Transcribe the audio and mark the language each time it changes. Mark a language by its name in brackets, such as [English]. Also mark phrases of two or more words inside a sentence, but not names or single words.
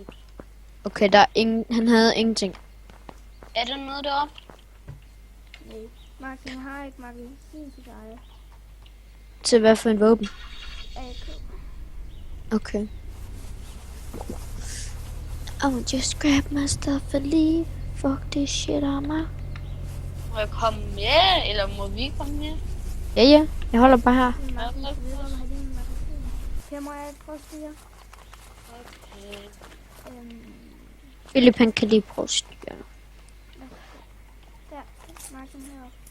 [Danish] Okay, der er ingen, han havde ingenting. Er der noget deroppe? Nej. Martin, jeg har ikke magasin til dig. Til hvad for en våben? AK. Okay. [English] I will just grab my stuff and leave. Fuck this shit I'm out. [Danish] Må jeg komme med, eller må vi komme med? Ja, jeg holder bare her. Martin, jeg skal vide, om jeg har din magasin. Her må jeg prøve at styre. Okay. Philip, han kan lige prøve at styre. Der. Martin heroppe.